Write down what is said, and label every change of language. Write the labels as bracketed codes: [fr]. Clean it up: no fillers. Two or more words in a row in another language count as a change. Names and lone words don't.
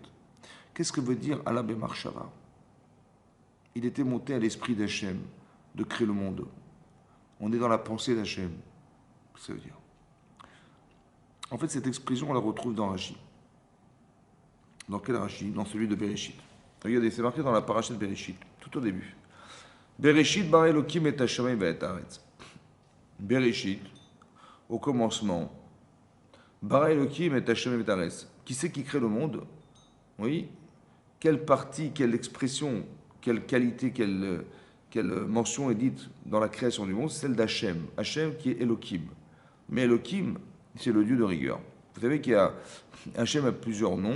[fr] Qu'est-ce que veut dire [he] עלה במחשבה? [fr] Il était monté à l'esprit d'Hachem de créer le monde. On est dans la pensée d'Hachem. Ça veut dire. En fait, cette expression, on la retrouve dans Rashi. Dans quel Rashi? Dans celui de Bereshit. Regardez, c'est marqué dans la paracha de Bereshit, tout au début. [he] בראשית ברא אלוהים את השמים ואת הארץ. [fr] Bereshit, au commencement, [he] ברא אלוהים את השמים ואת הארץ. [fr] Qui c'est qui crée le monde? Oui. Quelle partie, quelle expression, quelle qualité, quelle mention est dite dans la création du monde? C'est celle d'Hachem. Hachem qui est Elokim. Mais Elokim, c'est le Dieu de rigueur. Vous savez qu'il y a Hachem a plusieurs noms.